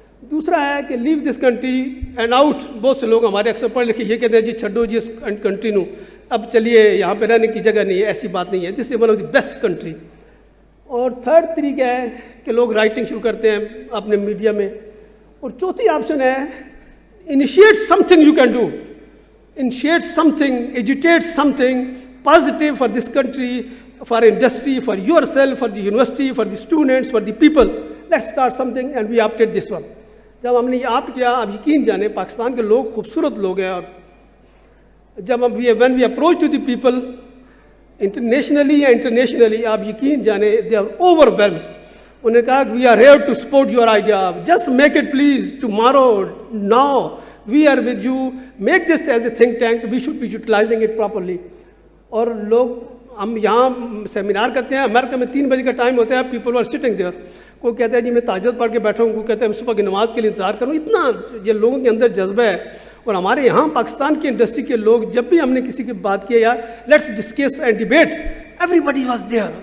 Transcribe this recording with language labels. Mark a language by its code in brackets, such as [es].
[hi] दूसरा है कि [en] Leave this country and out. [hi] बहुत से लोग हमारे अक्सर पढ़ लिखे ये कहते हैं जी छड्डो जी इस कंट्री नू, अब चलिए यहाँ पे रहने की जगह नहीं है. ऐसी बात नहीं है. [en] This is one of the best country. [hi] और थर्ड तरीका है कि लोग राइटिंग शुरू करते हैं अपने मीडिया में. और चौथी ऑप्शन है [en] Initiate something you can do. Initiate something, एजुटेट something positive for this country, for industry, for yourself, for the university, for the students, for the people. Let's start something and we opted this one. [hi] जब हमने ये opt किया, आप यकीन जाने पाकिस्तान के लोग खूबसूरत लोग हैं. [en] और जब हम when we approach to the people internationally या internationally, [hi] आप यकीन जाने [en] they are overwhelmed. [hi] उन्होंने कहा [en] we are here to support your idea. Just make it please tomorrow, now. We are with you. Make this as a think tank. We should be utilizing it properly. [hi] और लोग हम यहाँ seminar करते हैं. America में 3 बजे का time होता है. [en] People are sitting there. [hi] कोई कहता है जी मैं ताजद पढ़ के बैठा हूँ, कोई कहता है मैं सुबह की नमाज़ के लिए इंतज़ार करूँ. इतना ये लोगों के अंदर जज्बा है. और हमारे यहाँ पाकिस्तान की इंडस्ट्री के लोग जब भी हमने किसी की बात की यार [en] Let's discuss and debate, everybody was there.